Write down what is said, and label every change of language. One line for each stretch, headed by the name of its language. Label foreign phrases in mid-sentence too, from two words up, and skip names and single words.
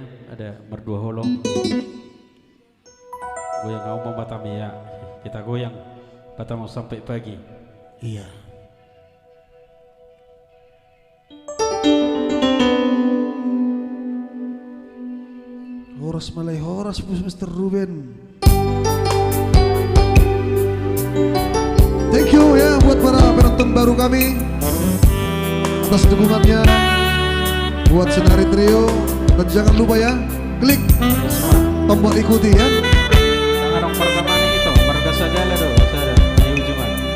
Indonesian: Ada Merdua Holong. Goyang kaum Batam ya. Kita goyang Batam sampai pagi. Iya.
Batak Toba: Horas malai horas Mr. Ruben.
English: Thank you
Indonesian: ya buat para penonton baru kami atas dukungannya buat Sinari Trio, dan jangan lupa ya klik tombol ikuti ya. Jangan dong pertama itu, marga sagala dong, saya di ujungan.